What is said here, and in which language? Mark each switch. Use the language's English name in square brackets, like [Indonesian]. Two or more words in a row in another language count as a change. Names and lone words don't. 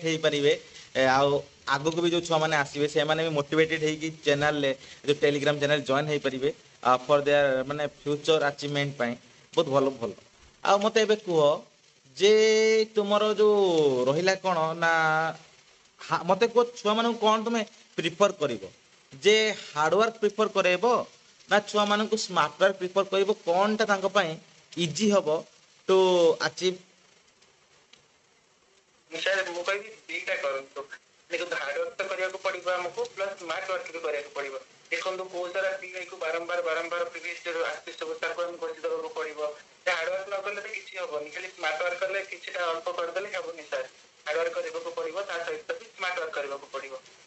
[Odia] ହେଇପାରିବେ ଆଉ ଆଗକୁ ବି ଯୋଉ ଛୁଆମାନେ ଆସିବେ ସେମାନେ ବି ମୋଟିଭେଟେଡ ହେଇକି ଚ୍ୟାନେଲରେ ଯୋଉ [English] Telegram channel [Odia] ଜଏନ୍ ହେଇପାରିବେ [English] for their [Odia] ମାନେ [English] future achievement [Odia] ପାଇଁ ବହୁତ ଭଲ ଭଲ ଆଉ ମତେ ଏବେ କୁହ ଯେ ତୁମର ଯୋଉ ରହିଲା କ'ଣ ନା ମତେ କୁହ ଛୁଆମାନଙ୍କୁ କ'ଣ ତୁମେ ପ୍ରିଫର କରିବ ଯେ ହାର୍ଡୱାର୍କ ପ୍ରିଫର କରେଇବ ନା ଛୁଆମାନଙ୍କୁ [English] smart work [Odia] ପ୍ରିଫର କରିବ କ'ଣଟା ତାଙ୍କ ପାଇଁ ଇଜି ହବ [English] to achieve [Odia] ସାର୍ ମୁଁ କହିବି ଦିଟା କରନ୍ତୁ [Hindi] देखो हार्ड वर्क तो [Odia] କରିବାକୁ ପଡିବ ଆମକୁ ପ୍ଲସ୍ [English] smart work [Odia] ବି କରିବାକୁ ପଡିବ। ଦେଖନ୍ତୁ ବହୁତ ସାରା ପିଲାକୁ ବାରମ୍ବାର [English] previous year [Odia] ଆସିଛି ସବୁ ତାକୁ ଆମେ କରିକି ଦେବାକୁ ପଡିବ। [English] hard work [Odia] ନ କଲେ ତ କିଛି ହବନି, ଖାଲି [English] smart work [Odia] କଲେ କିଛିଟା ଅଳ୍ପ କରିଦେଲେ ହବନି ସାର୍। [English] hard work [Odia] କରିବାକୁ ପଡିବ, ତା ସହିତ ବି [English] smart work [Odia] କରିବାକୁ ପଡିବ।